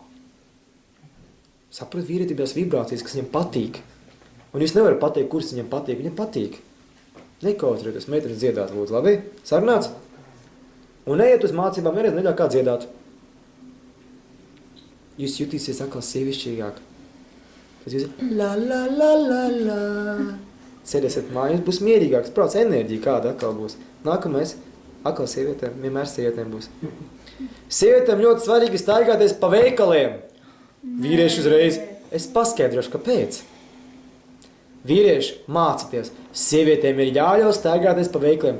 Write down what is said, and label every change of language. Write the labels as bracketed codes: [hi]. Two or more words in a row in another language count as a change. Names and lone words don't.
[lv] Saprat vīrietim tās vibrācijas, kas viņam patīk. Un jūs nevarat pateikt, kuras viņam patīk. Nekautrieties, meitenes dziedāt, lūdzu, labi? Sarunāts? Un neiet uz mācībām, vienreiz neļauj kā dziedāt. jūs jutīsies atkal sievišķīgāk. Tad jūs la la la la la. Sēdēsiet mājās, būs mierīgāks prāts, enerģija kāda atkal būs. Nākamais, atkal sievietēm, vienmēr sievietēm būs. Sievietēm ļoti svarīgi staigāties pa veikaliem. Vīrieši uzreiz, es paskaidrošu, kāpēc. Vīrieši, mācieties, sievietēm ir jāļauj staigāties pa veikaliem.